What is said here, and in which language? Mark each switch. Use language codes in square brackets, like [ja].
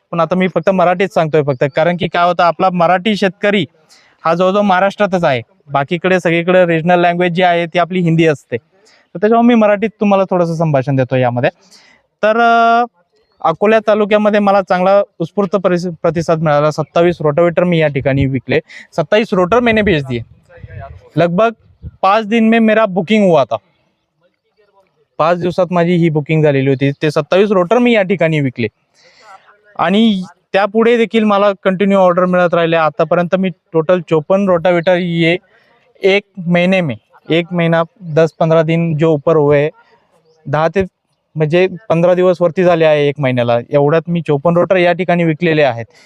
[mr] पण आता मी फक्त मराठीत सांगतोय फक्त, कारण की काय होतं, आपला मराठी शेतकरी हा जवळजवळ महाराष्ट्रातच आहे, बाकीकडे सगळीकडे रिजनल लँग्वेज जी आहे ती आपली हिंदी असते, तर त्याच्यामुळे मी मराठीत तुम्हाला थोडंसं संभाषण देतो यामध्ये। तर अकोला तालुक्यामध्ये मला चांगला उत्स्फूर्त प्रतिसाद मिळाला। 27 रोटावेटर मी या ठिकाणी विकले, [hi] 27 रोटर मैंने बेच दिए। लगभग 5 दिन में मेरा बुकिंग हुआ था, [mr] 5 दिवसात माझी ही बुकिंग झालेली होती। ते 27 रोटर मी या ठिकाणी विकले आणि त्यापुढे देखील मला कंटिन्यू ऑर्डर मिळत राहिले। आतापर्यंत मी टोटल 54 रोटावेटर [hi] ये 1 महीने में, 1 महीना 10-15 दिन जो ऊपर हुए, [mr] 10 ते म्हणजे 15 दिवस वरती झाले आहे 1 महिन्याला, एवढ्यात मी 54 रोटर या ठिकाणी विकलेले आहेत।